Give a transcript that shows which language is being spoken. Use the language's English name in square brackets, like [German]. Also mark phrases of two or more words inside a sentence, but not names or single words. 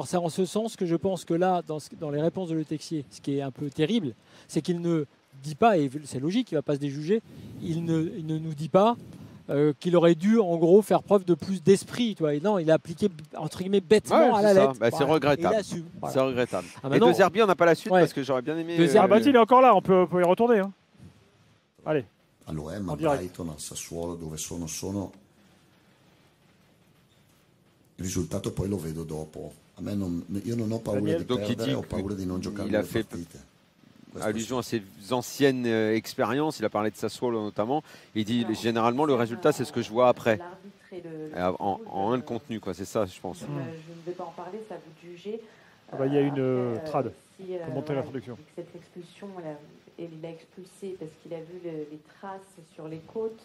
[French] C'est en ce sens que je pense que là, dans les réponses de Le Texier, ce qui est un peu terrible, c'est qu'il ne dit pas, et c'est logique, il ne va pas se déjuger, il ne nous dit pas qu'il aurait dû en gros faire preuve de plus d'esprit. Non, il a appliqué entre guillemets bêtement à la lettre. C'est regrettable. Voilà. C'est regrettable. Et De Zerbi, on n'a pas la suite parce que j'aurais bien aimé. De Zerbi, il est encore là, on peut y retourner. Hein. Allez. [Italian] All'Oem, a Brighton, a Sassuolo, dove sono. Il risultato poi lo vedo dopo. Io non ho paura di perdere, ho paura di non giocare le partite. [French] Allusion à ses anciennes expériences, il a parlé de Sassuolo notamment. Il dit généralement le résultat c'est ce que je vois après. En un de contenu, quoi, c'est ça je pense. Je ne vais pas en parler, c'est à vous de juger. Il y a une trad pour montrer l'introduction. Cette expulsion, il l'a expulsé parce qu'il a vu les traces sur les côtes.